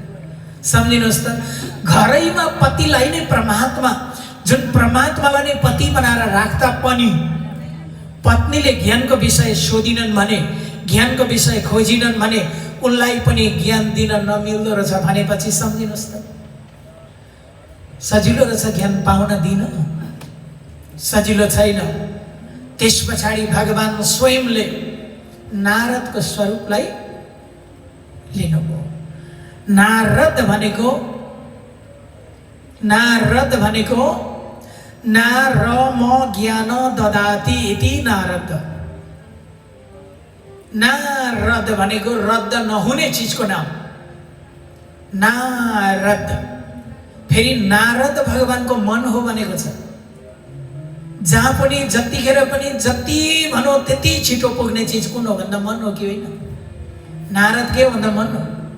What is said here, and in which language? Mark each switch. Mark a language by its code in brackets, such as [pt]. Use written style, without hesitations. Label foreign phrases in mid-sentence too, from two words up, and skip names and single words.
[ne] सम्झिनुहोस् त, घरैमा पतिलाई नै परमात्मा, जुन परमात्मालाई नै पति बनाएर राख्दा पनि पत्नीले ज्ञानको विषय सोधिनन् भने, ज्ञानको विषय खोजिनन् भने उनलाई पनि ज्ञान दिन नमिल्दो रहेछ भनेपछि सम्झिनुहोस् त, सजिलो रहेछ ज्ञान पाउन दिन? सजिलो छैन। त्यस पछाडि भगवान स्वयंले नारदको स्वरूपलाई लिनुभयो। नारद भनेको [sa] नारम ज्ञान ददाति इति नारद। [ne] नारद भनेको रद्द नहुने चिजको नाम नारद। फेरि नारद भगवानको मन हो भनेको छ। जहाँ पनि जतिखेर पनि जति भनौँ त्यति छिटो पुग्ने चिज कुन हो भन्दा मन हो कि होइन? नारद के भन्दा मन हो।